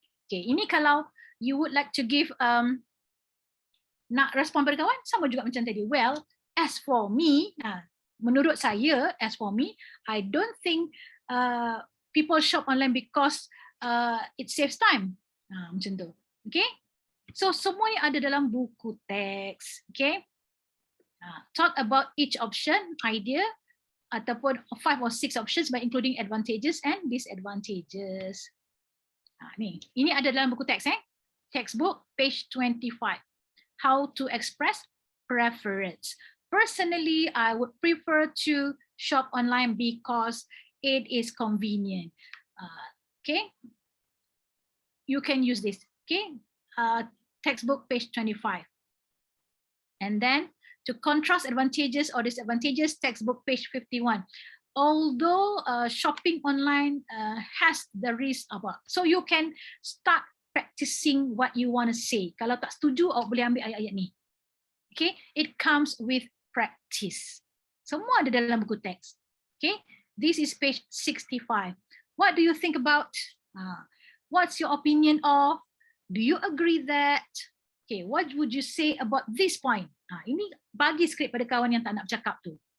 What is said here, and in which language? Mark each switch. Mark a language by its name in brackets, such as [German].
[Malay] Okay, ini kalau [English] you would like to give [Malay] nak respon pada kawan, sama juga macam tadi. [English] Well, as for me, [Malay] menurut saya, [English] as for me, I don't think people shop online because it saves time. [Malay] Macam tu. Okay? So semua ni ada dalam buku teks. [English] Okay? Talk about each option, idea, ataupun 5 or 6 options by including advantages and disadvantages. Ni, [Malay] ini ada dalam buku teks [English] Textbook, page 25. How to express preference. personally, I would prefer to shop online because it is convenient. Okay, you can use this. Okay, textbook page 25. And then to contrast advantages or disadvantages, textbook page 51. Although shopping online has the risk about, so you can start practicing what you want to say. [Malay] Kalau tak setuju, awak boleh ambil ayat-ayat ni. [English] Okay, it comes with practice. [Malay] Semua ada dalam buku teks. [English] Okay, this is page 65. What do you think about? What's your opinion of? Do you agree that? [Malay] Okay, [English] what would you say about this point? [Malay] Ini bagi skrip pada kawan yang tak nak bercakap tu.